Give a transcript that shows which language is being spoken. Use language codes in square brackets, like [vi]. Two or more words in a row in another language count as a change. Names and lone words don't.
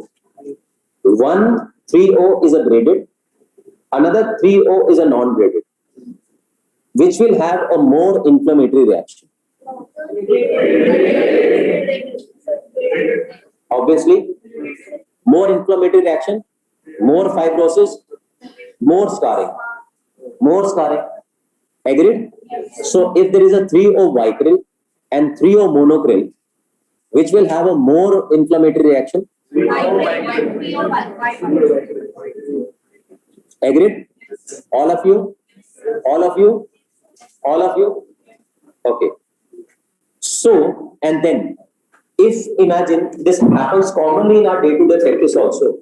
[en] One 3O is a braided, another 3O is a non-braided, which will have a more inflammatory reaction. Obviously, more inflammatory reaction, more fibrosis, more scarring. More scarring. Agreed? So if there is a 3O vicryl and 3O monocryl, which will have a more inflammatory reaction? Agreed? All of you? All of you? All of you? Okay. So, and then, if imagine this happens commonly in our day-to-day practice also.